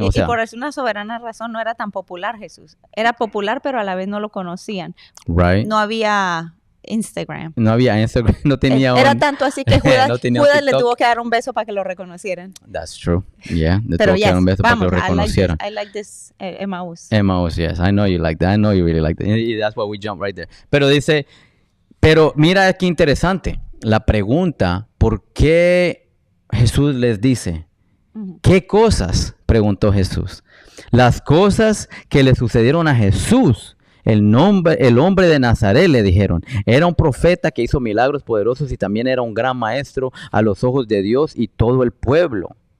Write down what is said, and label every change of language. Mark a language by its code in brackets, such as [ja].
[es] Y por una soberana razón no era tan popular Jesús. Era popular, pero a la vez no lo conocían. [en] Right. [es] No había Instagram. No había Instagram, no tenía Era tanto así que Judas, no Judas le tuvo que dar un beso para que lo reconocieran. [en] That's true. Yeah, le [es] Pero tuvo que dar un beso para que lo reconocieran. [en] I like this Emmaus. Emmaus, yes. I know you like that. I know you really like that. And that's why we jump right there. [es] Pero dice, pero mira qué interesante. La pregunta, ¿por qué Jesús les dice? ¿Qué cosas? Preguntó Jesús. Las cosas que le sucedieron a Jesús. El hombre de Nazaret, le dijeron, era un profeta que hizo milagros poderosos y también era un gran maestro a los ojos de Dios y todo el pueblo.